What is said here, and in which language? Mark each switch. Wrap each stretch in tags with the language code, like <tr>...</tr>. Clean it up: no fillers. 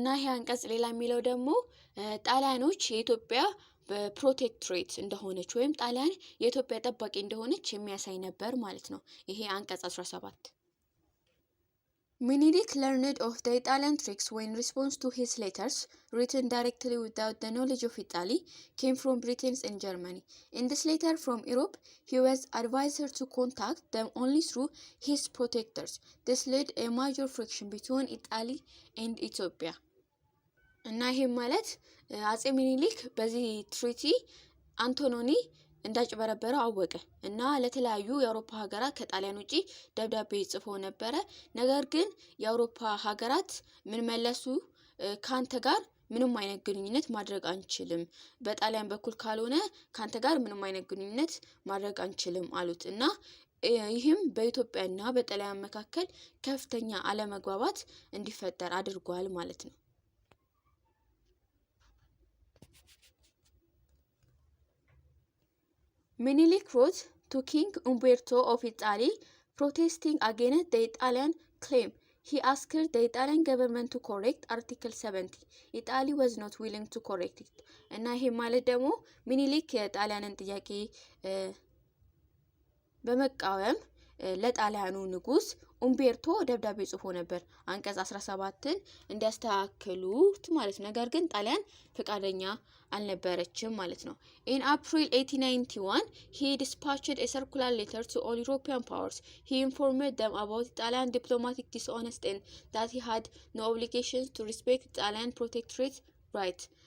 <am>አንቀጽ ሌላ የሚለው ደግሞ ጣሊያኖች የኢትዮጵያ በፕሮቴክቶሬት እንደሆነች ወይም ጣሊያን የኢትዮጵያ ጠባቂ እንደሆነች የሚያሳይ ነበር ማለት ነው። ይሄ አንቀጽ 17</am> <en>Menelik learned of the Italian tricks when response to his letters, written directly without the knowledge of Italy, came from Britain and Germany. In this letter from Europe, he was advised to contact them only through his protectors. This led a major friction between Italy and Ethiopia.</en> <am>እና ይሄ ማለት አጼ ሚኒሊክ በዚህ ትሪቲ አንቶኖኒ እንዳጭበረበረው አወቀ እና ለተለያዩ የአውሮፓ ሀገራት ከጣሊያን ውጪ ደብዳቤ ጽፎ ነበር። ነገር ግን የአውሮፓ ሀገራት ምን መለሱ? ካንተ ጋር ምንም አይነት ግንኙነት ማድረግ አንችልም፣ በጣሊያን በኩል ካልሆነ ካንተ ጋር ምንም አይነት ግንኙነት ማድረግ አንችልም አሉት እና ይህም በኢትዮጵያና በጣሊያን መካከል ከፍተኛ አለመግባባት እንዲፈጠር አድርጓል ማለት ነው።</am> <en>Menelik wrote to King Umberto of Italy protesting against the Italian claim. He asked the Italian government to correct Article 70. Italy was not willing to correct it.</en> <am>እና ይሄ ማለት ደግሞ ሚኒሊክ የጣሊያንን ጥያቄ በመቃወም ለጣሊያኑ ንጉስ ኡምቤርቶ ደብዳቤ ጽፎ ነበር አንቀጽ 17ን እንዲያስተካክሉት ማለት ነው። ነገር ግን ጣሊያን ፈቃደኛ አልነበረችም ማለት ነው።</am> <en>In April 1891, he dispatched a circular letter to all European powers. He informed them about Italian diplomatic dishonesty and that he had no obligations to respect Italian protectorate right.</en>